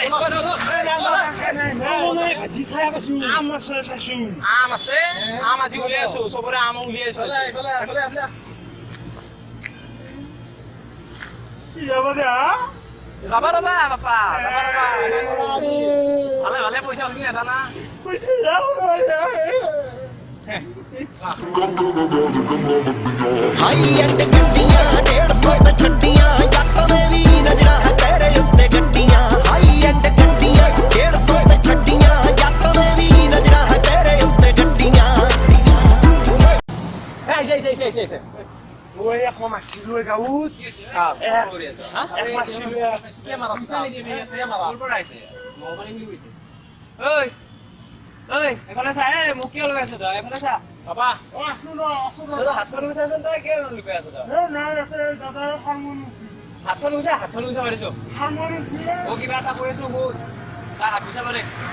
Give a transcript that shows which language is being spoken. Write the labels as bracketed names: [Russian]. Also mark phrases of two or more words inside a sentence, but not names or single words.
[Assamese] ভাজি চাই আছো আম আছে চাইছো আম আছে আম আজি উলিয়াই আছো চবৰে আম উলিয়াই আছো যাব দে যাবা ৰবা বাপা যাবা ৰবা ভালে ভালে পইচা উঠিলে এটা না [English] high end [Punjabi] ਗੱਡੀਆਂ 150 ਤੇ ਛੱਡੀਆਂ ਜੱਟ ਦੇ ਵੀ ਨਜ਼ਰਾਂ ਹੈ ਤੇਰੇ ਉੱਤੇ ਗੱਡੀਆਂ [English] high end [Punjabi] ਗੱਡੀਆਂ 150 ਤੇ ਛੱਡੀਆਂ ਜੱਟ ਦੇ ਵੀ ਨਜ਼ਰਾਂ ਹੈ ਤੇਰੇ ਉੱਤੇ ਗੱਡੀਆਂ [Assamese] ওই এক মাছিলো গাঁৱত এক মাছিলো এফালে চা মোক কিয় লগাইছ তই এফালে চা বাবা হাতখন লুচাইছ তই কিয় লুকাই আছ তই হাতখন লুচা মাৰিছ অ কিবা এটা কৈ আছো বহুত তাৰ হাত লুচা মাৰে